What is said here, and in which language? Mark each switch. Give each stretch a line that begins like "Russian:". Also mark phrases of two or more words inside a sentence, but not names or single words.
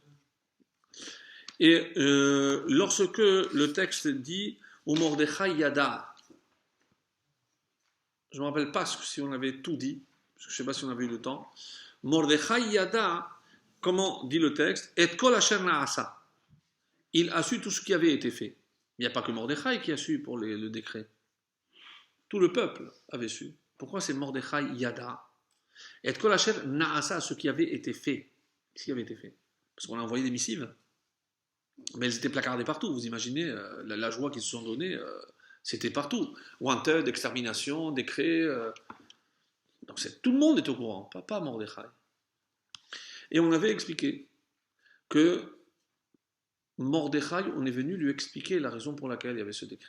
French: Et lorsque le texte dit ou
Hebrew: מרדכי ידע,
French: je ne me rappelle pas si on avait tout dit, parce que je ne sais pas si on avait eu le temps.
Hebrew: מרדכי ידע,
French: comment dit le texte?
Hebrew: את כל אשר נעשה.
French: Il a su tout ce qui avait été fait. Il n'y a pas que Mordechai qui a su pour le décret. Tout le peuple avait su. Pourquoi c'est
Hebrew: מרדכי ידע? את כל אשר נעשה,
French: ce qui avait été fait. Ce qui avait été fait. Parce qu'on a envoyé des missives. Mais elles étaient placardées partout. Vous imaginez la joie qu'ils se sont donnée, c'était partout. Wanted, extermination, décret. Donc tout le monde est au courant, pas Mordechai. Et on avait expliqué que Mordechai, on est venu lui expliquer la raison pour laquelle il y avait ce décret.